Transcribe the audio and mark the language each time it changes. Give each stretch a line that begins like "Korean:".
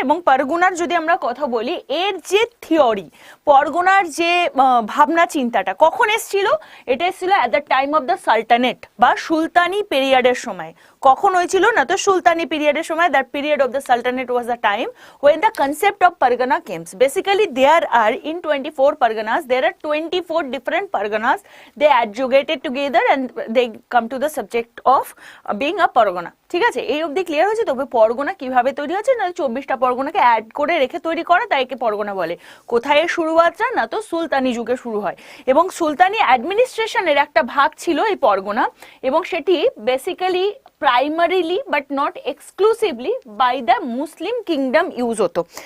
Bangla: এবং পরগুনার যদি আমরা কথা বলি, এর যে থিওরি, পরগনার যে ভাবনা চিন্তাটা কখন এসেছিল, এটা এসেছিল
English: at the time of the sultanate
Bangla: বা সুলতানি পিরিয়ডের সময়। কখন হয়েছিল না, তো সুলতানি পিরিয়ডের সময়,
English: That period of the sultanate was the time when the concept of pargana came. Basically there are in 24 parganas, there are 24 different parganas, they adjugated together and they come to the subject of being a pargana.
Bangla: ঠিক আছে, এই অবধি clear হয়েছে? তবে পরগনা কিভাবে তৈরি হচ্ছে না, 24টা পরগনাকে অ্যাড করে রেখে তৈরি করা, তাই একে পরগনা বলে। কোথায় এর শুরুয়াতটা না, তো সুলতানি যুগে শুরু হয়। এবং সুলতানি অ্যাডমিনিস্ট্রেশনের একটা ভাগ ছিল এই পরগনা, এবং সেটি
English: basically primarily but not exclusively by the Muslim kingdom
Bangla: use হতো।